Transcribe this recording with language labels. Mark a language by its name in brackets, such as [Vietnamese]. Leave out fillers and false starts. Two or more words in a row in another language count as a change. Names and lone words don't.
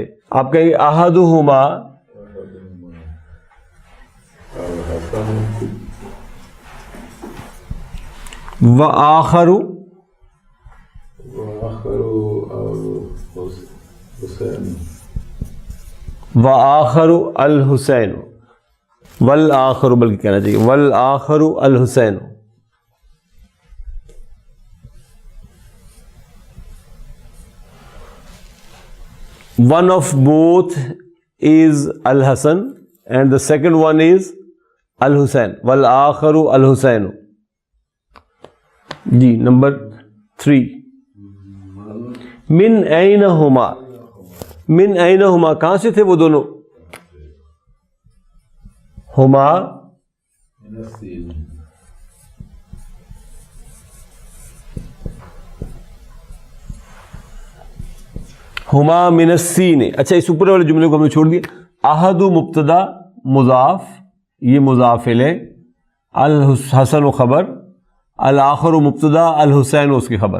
[Urdu] آپ کہیں گے [Arabic] احدہما وآخر الحسین، والآخر [Urdu] بلکہ کہنا چاہیے [Arabic] والآخر الحسین. [English] One of both is Al-Hasan and the second one is Al-Hussein. [Arabic] والآخر الحسین. [Urdu] جی نمبر 3. [Arabic] من این ہما، من این ہما [Urdu] کہاں سے تھے وہ دونوں؟ [Arabic] ہما ہما من السین. [Urdu] اچھا اس اوپر والے جملے کو ہم نے چھوڑ دیا. احد مبتدا مضاف، یہ مضاف الیہ، الحسن و خبر، الآخر مبتدا، الحسین اس کی خبر.